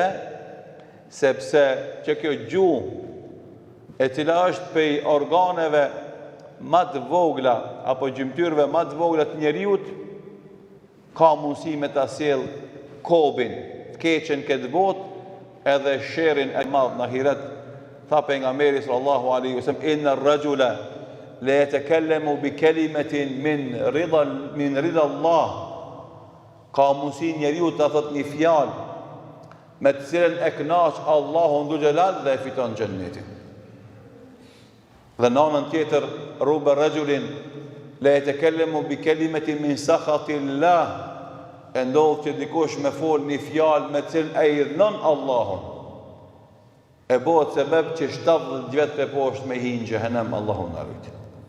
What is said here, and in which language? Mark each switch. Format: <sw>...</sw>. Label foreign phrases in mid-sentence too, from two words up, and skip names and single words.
<sq>Sepse që kjo gjuhë, e cila është prej organeve më të vogla apo gjymtyrëve më të vogla të njeriut, ka mundësi me ta sjell kobin, të keqen këtë botë edhe sherrin e madh në ahiret. Tha pejgamberi</sq> <ar>صلى الله عليه وسلم, إن الرجل ليتكلم بكلمة من رضا الله.</ar> <sq>Ka mundësi njeriu ta thot një fjalë me të cilën e kënaq Allahu</sq> <ar>ذو الجلال</ar> <sq>dhe e fiton xhennetin. Dhe në anën tjetër,</sq> <ar>رب رجل ليتكلم بكلمة من سخط الله,</ar> <sq>e ndodh që dikush me fol një fjalë me të cilën ai irnon Allahun, e bëhet sebeb që 70 vjet e poshtë me hinë në xhenem, Allahu na ruaj.</sq>